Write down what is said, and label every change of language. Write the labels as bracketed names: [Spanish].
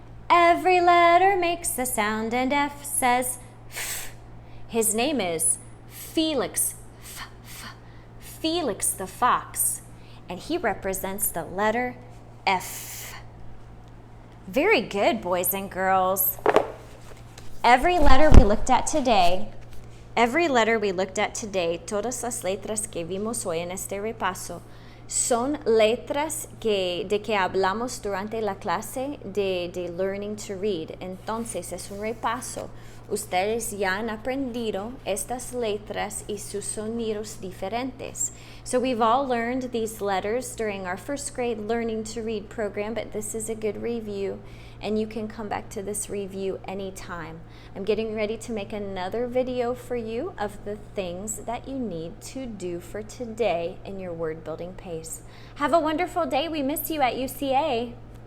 [English] Every letter makes a sound, and F says F. His name is Felix. Felix the fox, and he represents the letter F. Very good, boys and girls. Every letter we looked at today, [Spanish] todas las letras que vimos hoy en este repaso, son letras de que hablamos durante la clase de Learning to Read. Entonces, es un repaso. Ustedes ya han aprendido estas letras y sus sonidos diferentes. [English] So we've all learned these letters during our first grade Learning to Read program, but this is a good review, and you can come back to this review anytime. I'm getting ready to make another video for you of the things that you need to do for today in your word building pace. Have a wonderful day. We miss you at UCA.